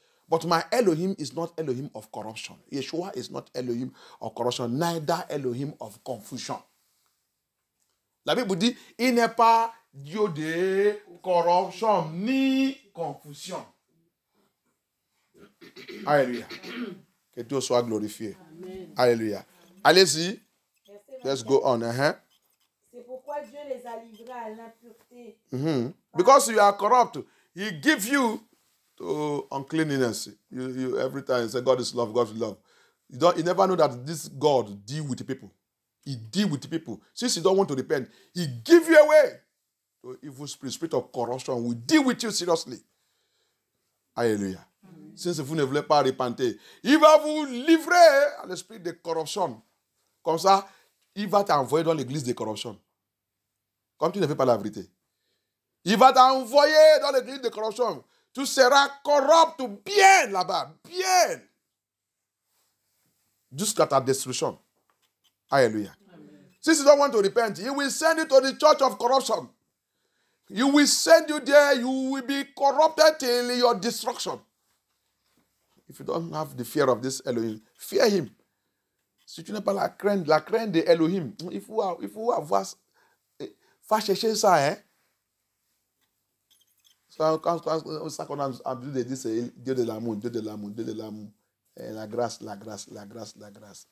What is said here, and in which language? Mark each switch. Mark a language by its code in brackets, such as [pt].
[en] But my Elohim is not Elohim of corruption. Yeshua is not Elohim of corruption, neither Elohim of confusion. [fr] La Bible dit, il n'est pas Dieu de corruption ni confusion. Alléluia. Que Dieu soit glorifié. Amen. Alléluia. Allez-y. [en] Let's go on. [fr] C'est pourquoi Dieu les a livrés à l'impureté. [en] Because you are corrupt, He gives you to uncleanness. You every time say God is love, God is love. You never know that this God deal with the people. He deal with the people. Since you don't want to repent, he give you away to evil spirit of corruption. Will deal with you seriously. Alléluia. [fr] Since vous ne voulez pas repenter, il va vous livrer à l'esprit de corruption. Comme ça, il va t'envoyer dans l'église de corruption. Comme tu ne fais pas la vérité. Il va t'envoyer dans l'église de corruption. Tu seras corrupte bien là-bas. Bien. Jusqu'à ta destruction. Hallelujah. [en] Since you don't want to repent, he will send you to the church of corruption. He will send you there. You will be corrupted till your destruction. If you don't have the fear of this Elohim, fear him. [fr] Si tu n'as pas la crainte de Elohim, il faut avoir, faut chercher ça, hein. Ça, qu'on a entendu de dire, c'est Dieu de l'amour, Dieu de l'amour, Dieu de l'amour. La grâce, la grâce, la grâce, la grâce.